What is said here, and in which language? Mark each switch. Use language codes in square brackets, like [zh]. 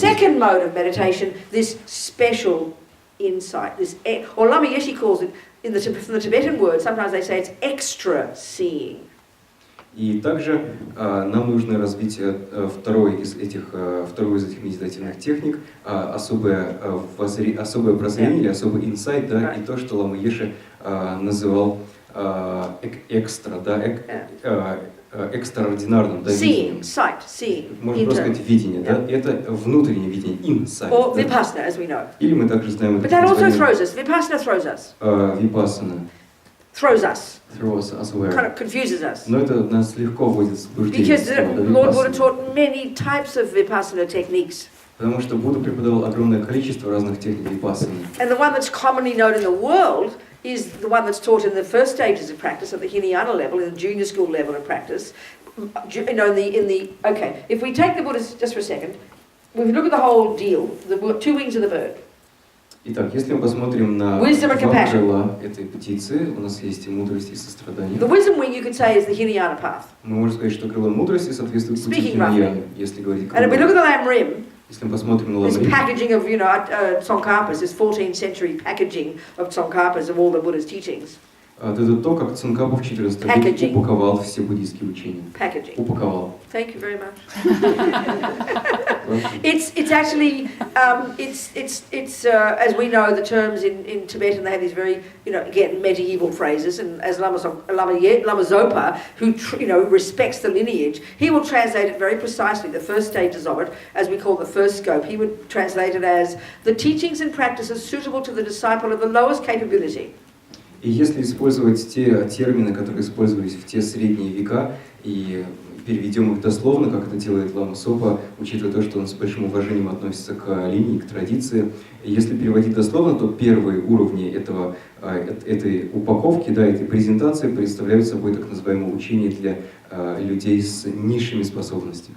[en] second mode of meditation this special insight, or Lama Yeshe calls it, from the Tibetan word, sometimes they say it's extra seeing. [ru] И также нам нужно развить вторую из этих медитативных техник, особое прозрение или особый инсайт, да, и то, что Лама Йеше называл экстра, да, экстраординарным, да, видением. Можно просто сказать видение, да, это внутреннее видение, инсайт. [en] Or vipassana, as we know. [ru] Или мы также знаем это [en] But that also [ru] название [en] throws us. Vipassana throws us. [ru] випассана. [en] Throws us. Throws us away. Kind of confuses us. [ru] Но это нас легко вводит в заблуждение. [en] Because Lord Buddha taught many types of vipassana techniques. [ru] Потому что Будда преподавал огромное количество разных техник випассаны. [en] And the one that's commonly known in the world is the one that's taught in the first stages of practice, at the Hinayana level, in the junior school level of practice. You know, okay, if we take the Buddhist, just for a second, if we look at the whole deal, the 2 wings of the bird. [ru] Итак, если мы посмотрим на [en] Wisdom and compassion. [ru] крыла этой птицы, у нас есть и мудрость, и сострадание. [en] The wisdom wing, you could say, is the Hinayana path. [ru] Мы можем сказать, что крыло мудрости соответствует пути Хинаяны, если говорить [en] And if we look at [ru] крыло. [en] the Lam Rim, [ru] Если мы посмотрим на [en] this [ru] ламрим, [en] packaging of, you know, Tsongkhapas, this 14th century packaging of Tsongkhapas of all the Buddha's teachings. [ru] Это то, как Цинкапу в 14 веке упаковал все буддийские учения. [en] Packaging. [ru] Упаковал. [en] Thank you very much. It's actually as we know the terms in Tibetan, they have these very, again, medieval phrases, and as Lama Zopa, who respects the lineage, he will translate it very precisely, the first stages of it, as we call the first scope. He would translate it as the teachings and practices suitable to the disciple of the lowest capability. [ru] И если использовать те термины, которые использовались в те средние века, и переведем их дословно, как это делает Лама Сопа, учитывая то, что он с большим уважением относится к линии, к традиции. И если переводить дословно, то первые уровни этой упаковки, этой презентации представляют собой так называемое учение для людей с низшими способностями.